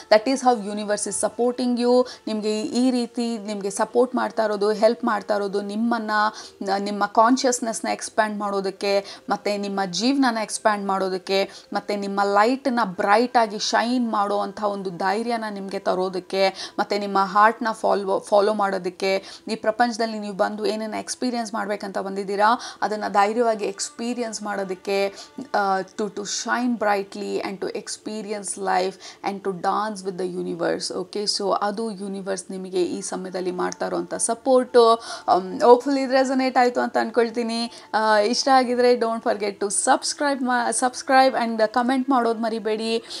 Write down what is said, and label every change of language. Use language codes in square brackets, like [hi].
[en] That is how universe is supporting you. [kn] ನಿಮಗೆ ಈ ರೀತಿ ನಿಮಗೆ ಸಪೋರ್ಟ್ ಮಾಡ್ತಾ ಇರೋದು, ಹೆಲ್ಪ್ ಮಾಡ್ತಾ ಇರೋದು ನಿಮ್ಮನ್ನು, ನಿಮ್ಮ ಕಾನ್ಷಿಯಸ್ನೆಸ್ನ ಎಕ್ಸ್ಪ್ಯಾಂಡ್ ಮಾಡೋದಕ್ಕೆ, ಮತ್ತು ನಿಮ್ಮ ಜೀವನನ ಎಕ್ಸ್ಪ್ಯಾಂಡ್ ಮಾಡೋದಕ್ಕೆ, ಮತ್ತು ನಿಮ್ಮ ಲೈಟನ್ನ ಬ್ರೈಟಾಗಿ ಶೈನ್ ಮಾಡೋವಂಥ ಒಂದು ಧೈರ್ಯನ ನಿಮಗೆ ತರೋದಕ್ಕೆ, ಮತ್ತು ನಿಮ್ಮ ಹಾರ್ಟ್ನ ಫಾಲೋ ಮಾಡೋದಕ್ಕೆ. ಈ ಪ್ರಪಂಚದಲ್ಲಿ ನೀವು ಬಂದು ಏನೇನು ಎಕ್ಸ್ಪೀರಿಯನ್ಸ್ ಮಾಡಬೇಕಂತ ಬಂದಿದ್ದೀರಾ ಅದನ್ನು ಧೈರ್ಯವಾಗಿ ಎಕ್ಸ್ಪೀರಿಯನ್ಸ್ ಮಾಡೋದಕ್ಕೆ, [en] to shine brightly and to experience life and to dance with the universe. [kn] Okay, so ಅದು ಯೂನಿವರ್ಸ್ ನಿಮಗೆ ಈ ಸಮಯದಲ್ಲಿ ಮಾಡ್ತಾ ಇರೋಂಥ ಸಪೋರ್ಟು. ಹೋಪ್ಫುಲಿ ಇದು ರೆಸನೇಟ್ ಆಯಿತು ಅಂತ ಅಂದ್ಕೊಳ್ತೀನಿ. ಇಷ್ಟ ಆಗಿದರೆ [en] don't forget to subscribe and [kn] comment ಮಾಡೋದು ಮರಿಬೇಡಿ.